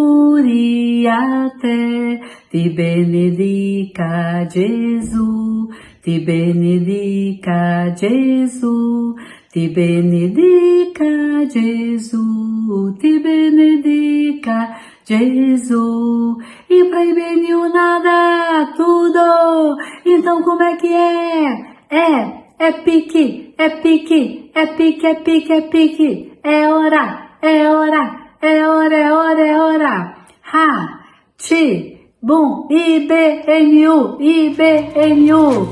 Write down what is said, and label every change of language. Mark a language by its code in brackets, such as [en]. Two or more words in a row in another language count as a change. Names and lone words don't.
[it] auguri a te, ti benedica Gesù, ti benedica Gesù, ti benedica Gesù, ti benedica Gesù. [pt] E pra IBNU nada, tudo. Então como é que é? É pique, é pique, é pique, é pique, é pique. É hora, é hora, é hora, é hora, é hora. Ha, ti, bom, IBNU, IBNU.